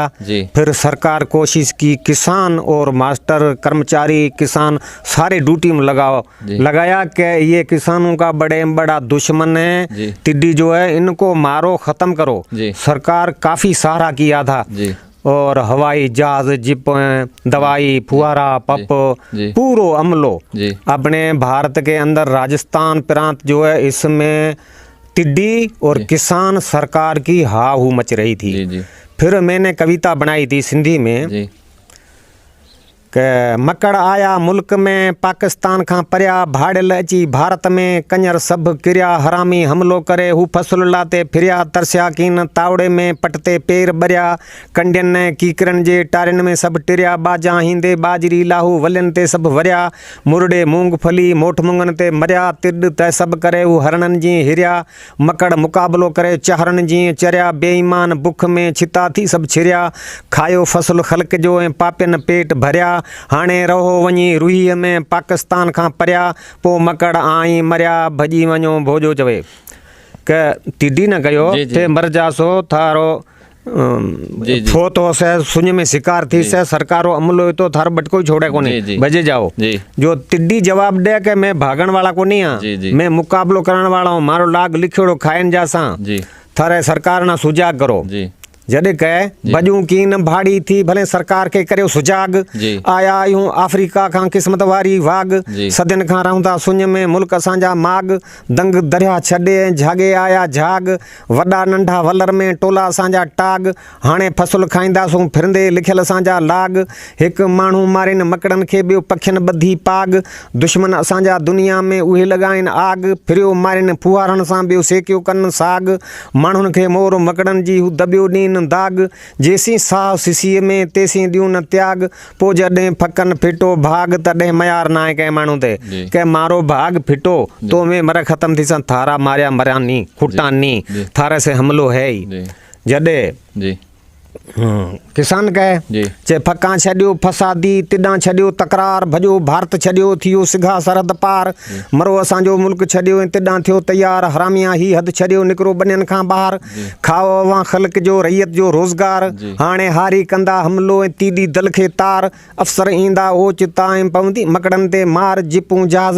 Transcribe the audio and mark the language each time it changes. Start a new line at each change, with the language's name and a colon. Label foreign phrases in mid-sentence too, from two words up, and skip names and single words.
Hindi: फिर सरकार कोशिश की, किसान और मास्टर, कर्मचारी, किसान सारे ड्यूटी में लगाया कि ये किसानों का बड़ा दुश्मन है टिड्डी जो है, इनको मारो, ख़त्म करो। सरकार काफ़ी सहारा किया था, और हवाई जहाज, जिप, दवाई, फुहारा, पंप, पूरो अमलो अपने भारत के अंदर, राजस्थान प्रांत जो है इसमें टिड्डी और किसान सरकार की हाहू मच रही थी। फिर मैंने कविता बनाई थी सिंधी में कि
Sindhi: मकड़ आया मुल्क में पाकिस्तान खां परिया, भाड़ियल अची भारत में कंजर सभु किरिया, हरामी हमलो करे हू फसल लाते फिरिया, तरसिया कीन तावड़े में पटते पेर बरिया, कंडियन ने कीकरन जे टारिन में सभु टिरिया, बाजा हींदे बाजरी लाहू वलियन ते सभु वरिया, मुरड़े मूंगफली मोठ मुंगन ते मरिया, तिड त सभु करे हू हरणन जी हिरिया, मकड़ मुकाबलो करे चहरन जी चरिया, बेईमान बुख में छिता थी सभु छिरिया, खायो फसल ख़ल्क़ जो ऐं पापियन पेट भरिया, हाणे रहो वञी रुहीअ में पाकिस्तान खां परिया, पोइ मकड़ आई मरिया, भॼी वञो भोजो चवे कि टिड्डी न कयो थे
Marwari: मर जासो थारो फोतो से सुन में शिकार थी से सरकारो अमलो तो थारो बटको छोड़े कोनी, बजे जाओ। जो टिड्डी जवाब दे के मैं भागण वाला को नहीं हाँ, मैं मुकाबलो करण वाला हूँ, मारो लाग लिखियोड़ो खाइन जासा, थारे सरकार ना सुजाग करो।
Sindhi: जॾहिं कहे भॼूं की न भाड़ी थी भले सरकार के करियो सुजाग, आया आहियूं अफ्रीका खां क़िस्मत वारी वाग, सदियन खां रहूं था सुञ में मुल्क असांजा माग, दंग दरिया छॾे झागे आया झाग, वॾा नंढा वलर में टोला असांजा टाग, हाणे फसल खाईंदासूं फिरंदे लिखियल असांजा लाग, हिकु माण्हू मारिन मकड़नि खे ॿियो पखियुनि ॿधी पाग, दुश्मन असांजा दुनिया में उहे लॻाइनि आग, फिरियो मारिन फुहारनि सां ॿियो सेकियो कनि साग, माण्हुनि खे मोर मकड़नि जी हू दॿियो ॾींहुं दाग, जेसी साह सिसीअ में तेसी ॾियूं न त्याग, पोइ जॾहिं फकन फिटो भाग तॾहिं मयार ना आहे कंहिं माण्हू ते,
Marwari: के मारो भाग फिटो तो में मर ख़त्म थी सन, थारा मारिया मरिया नी खुटा नी, थारे से हमलो है ही।
Sindhi: जॾहिं किसान कहे चे फका छॾियो फसादी, तिॾां छॾियो तकरार, भॼो भारत छॾियो थियो सिघा सरहद पार, मरो असांजो मुल्क छॾियो ऐं तिॾां थियो तयार, हरामिया ही हद छॾियो निकिरो बनियन खां ॿाहिरि, खाओ अवां ख़ल्क़ जो रैयत जो रोज़गार, हाणे हारी कंदा हमलो ऐं तीडी दल खे तार, अफ़सर ईंदा ओचिता ऐं पवंदी मकड़नि ते मार, जिपूं जहाज़